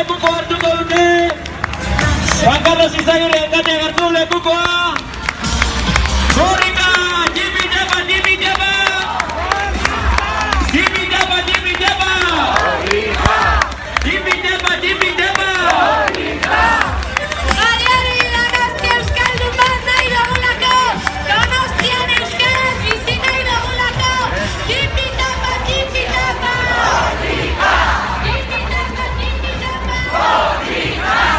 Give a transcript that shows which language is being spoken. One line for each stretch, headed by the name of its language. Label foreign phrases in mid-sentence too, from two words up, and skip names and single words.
Basque: hartuko dute. Juan Carlos Izagirre eta Gartu lekukoa. Korrika, Jimmy Japa, Jimmy Japa. Jimmy Japa, Jimmy Japa. Jimmy Japa, Jimmy Japa. Gaiari Donostia euskaldun bat nahi dugulako. Donostian euskaraz bizi nahi dugulako. Jimmy Japa, Jimmy Japa. Korrika. Jimmy Japa, Jimmy Japa. Korrika.